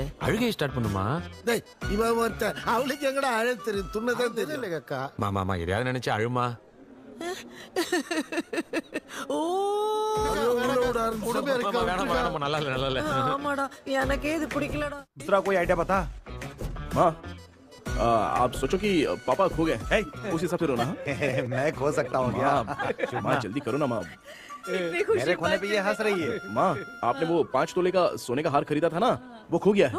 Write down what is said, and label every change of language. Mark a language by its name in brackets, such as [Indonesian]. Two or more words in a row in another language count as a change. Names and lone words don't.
[Tamil] அழுகை ஸ்டார்ட் பண்ணுமா? டேய் இவன் ஒருத்த அவளுக்கு எங்கடா அழ தெரியும்? துண்ணதான் தெரியல அக்கா. மாமா எதையாவது நினைச்சு அழுமா. ஓ வேணாம் நல்லா இல்ல. ஆமாடா எனக்கே இது பிடிக்கலடா. [Hindi] दूसरा कोई आइडिया बता। माँ आप सोचो कि पापा खो गए, उस हिसाब से रोना। मैं खो सकता हूँ क्या? माँ जल्दी करो ना माँ। मेरे खोने पे ये हंस रही है। माँ आपने वो 5 तोले का सोने का हार खरीदा था ना, वो खो गया है।